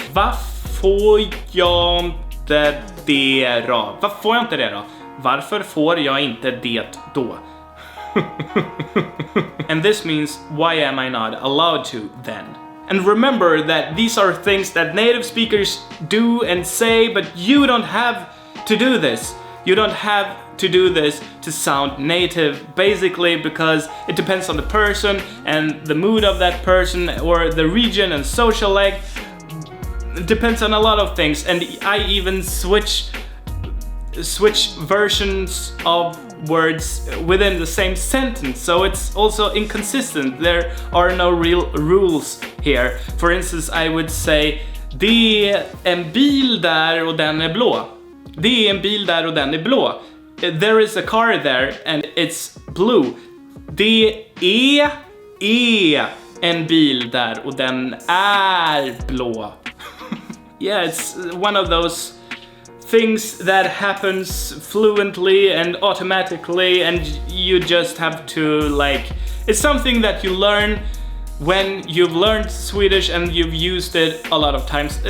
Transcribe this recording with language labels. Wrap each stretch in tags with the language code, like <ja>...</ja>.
<sv>Varför får jag inte det då? Varför får jag inte det då? Varför får jag inte det då?</sv> <en>And this means, why am I not allowed to then? And remember that these are things that native speakers do and say, but you don't have to do this. You don't have to do this to sound native, basically because it depends on the person and the mood of that person or the region and social leg. It depends on a lot of things, and I even switch versions of words within the same sentence, so it's also inconsistent. There are no real rules here. For instance, I would say</en> <sv>det är en bil där och den är blå. Det är en bil där och den är blå.</sv> <en>There is a car there and it's blue.</en> <sv>Det är en bil där och den är blå.</sv> <en>Yeah, it's one of those things that happens fluently and automatically, and you just have to it's something that you learn when you've learned Swedish and you've used it a lot of times.</en>